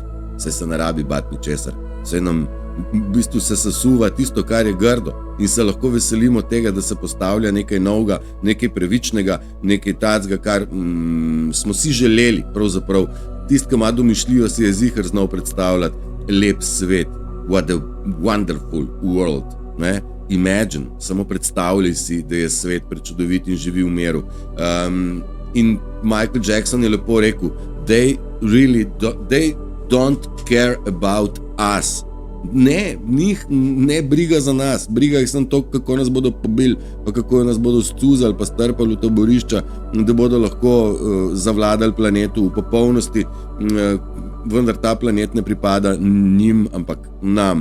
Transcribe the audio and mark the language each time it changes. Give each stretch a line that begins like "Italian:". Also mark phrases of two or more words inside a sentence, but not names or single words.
Slovenian: Saj se ne rabi bati ničesar. Saj nam v bistvu se sesuva tisto, kar je grdo in se lahko veselimo tega, da se postavlja nekaj novega, nekaj pravičnega, nekaj tacga, kar smo si želeli. Pravzaprav, tisti, ki ima domišljijo, si je ziher znal predstavljati lep svet.
English: What a wonderful world. Imagine,
Slovenian: samo predstavljaj si, da je svet prečudovit in živi v miru. In Michael Jackson je lepo rekel,
English: they don't care about us.
Slovenian: Njih ne briga za nas, briga jih samo to, kako nas bodo pobili, pa kako nas bodo scuzali, pa strpali v taborišča, da bodo lahko zavladali planetu v popolnosti, vendar ta planet ne pripada njim, ampak nam.